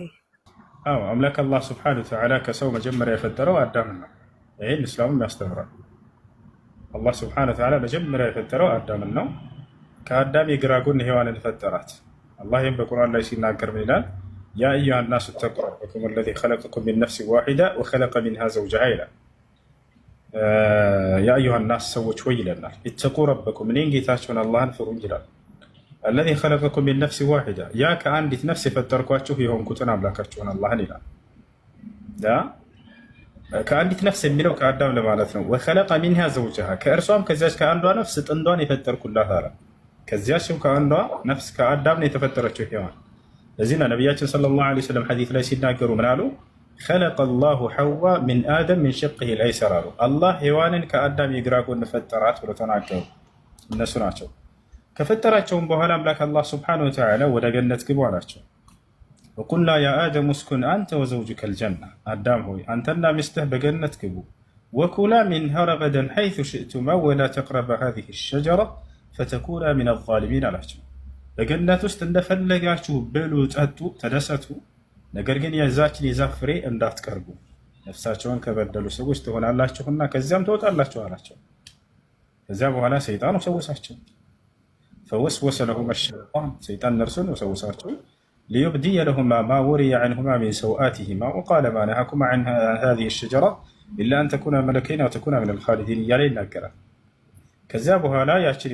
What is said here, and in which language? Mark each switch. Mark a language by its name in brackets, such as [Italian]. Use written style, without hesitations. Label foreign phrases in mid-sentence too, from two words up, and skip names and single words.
[Amharic] አምላክ አላህ [Arabic] سبحانه وتعالى [Amharic] ከሰው መጀመሪያ የፈጠረው አዳም ነው። ይሄን እስላምም ያስተምራል። አላህ [Arabic] سبحانه وتعالى [Amharic] መጀመሪያ የፈጠረው አዳም ነው። ከአዳም የግራ ጎን ሔዋንን ፈጠራት። አላህ ይሄን በቁርአን ላይ ሲናገር ምን ይላል? [Arabic] يا أيها الناس اتقوا ربكم الذي خلقكم من نفس واحدة وخلق منها زوجها ይላል። ያ አዩሃ الناس [Amharic] ሰዎች ሆይ ይለናል። [Arabic] اتقوا ربكم [Amharic] እኔን ጌታችሁን አላህን ፍሩ ይላል። [Arabic] الذي خلقكم من نفس واحدة [Amharic] ያ ከአንዲት ነፍስ የፈጠርኳችሁ የሆንኩትን አምላካችሁን አላህን ይላል። ከአንዲት ነፍስ የሚለው ከአዳም ለማለት ነው። [Arabic] وخلق منها زوجها [Amharic] ከእርሷም ከዚያች ከአንዷ ነፍስ ጥንዷን የፈጠርኩላት አለ። ከዚያችም ከአንዷ ነፍስ ከአዳም ነው የተፈጠረችው ሔዋን። ለዚህ ነው ነቢያችን [Arabic] صلى الله عليه وسلم [Amharic] ሐዲስ ላይ ሲናገሩ ምን አሉ? [Arabic] خلق الله حواء من آدم من شقه الأيسر [Amharic] አሉ። አላህ ሔዋንን ከአዳም የግራ ጎን ፈጠራት ብሎ ተናገሩ። እነሱ ናቸው። ከፈጠራቸውም በኋላ አምላክ አላህ [Arabic] سبحانه وتعالى [Amharic] ወደ ገነት ግቡ አላቸው። [Arabic] وقلنا يا آدم اسكن أنت وزوجك الجنة [Amharic] አዳም ሆይ አንተና ሚስትህ በገነት ግቡ። [Arabic] وكلا منها رغدا حيث شئتما ولا تقربا هذه الشجرة فتكونا من الظالمين [Amharic] አላቸው። በገነት ውስጥ እንደፈለጋችሁ ብሉ፣ ጠጡ፣ ተደሰቱ፣ ነገር ግን የዛችን የዛፍ ፍሬ እንዳትቀርቡ፣ ነፍሳቸውን ከበደሉ ሰዎች ትሆናላችሁና ከዚያም ትወጣላችሁ አላቸው። ከዚያ በኋላ ሰይጣን ወሰወሳቸው። [Arabic] فوسوس لهما الشيطان [Amharic] ሰይጣን እነርሱን ወሰወሳቸው [Arabic] ليبدي لهما ما ووري عنهما من سوآتهما وقال ما نهاكما عن هذه الشجرة إلا أن تكونا ملكين أو تكونا من الخالدين [Amharic] እያለ ይናገራል። ከዚያ በኋላ ያችን